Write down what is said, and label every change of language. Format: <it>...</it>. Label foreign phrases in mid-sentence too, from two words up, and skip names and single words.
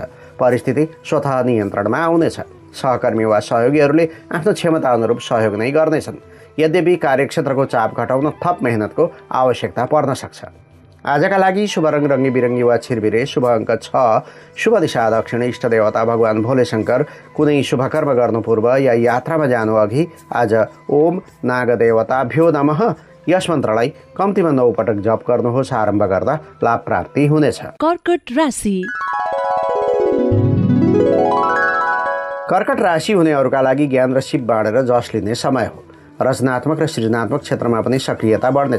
<ne>परिस्थिति स्वतः नियन्त्रणमा आउनेछ। सहकर्मी वा सहयोगीहरूले आफ्नो क्षमता अनुरूप सहयोग नै गर्नेछन्। यद्यपि कार्यक्षेत्रको चाप घटाउन थप मेहनतको आवश्यकता पर्न सक्छ। आजका लागि शुभ रङ रङ्गी बिरङ्गी वा छिरबिरे, शुभ अङ्क 6, शुभ दिशा दक्षिण, इष्ट देवता भगवान भोले शङ्कर। कुनै शुभकर्म गर्नु पूर्व या यात्रामा जानु अघि आज</ne> <sa>ओम नागदेवताभ्यो नमः</sa> <ne>यस मन्त्रलाई कम्तीमा 9 पटक जप गर्नुहोस्। आरम्भ गर्दा लाभ प्राप्ति हुनेछ। कर्कट राशि। कर्कट राशि हुनेहरूका लागि ज्ञान र सिप बाँडेर जस लिने समय हो। रचनात्मक र सृजनात्मक क्षेत्रमा पनि सक्रियता बढ्नेछ।</ne>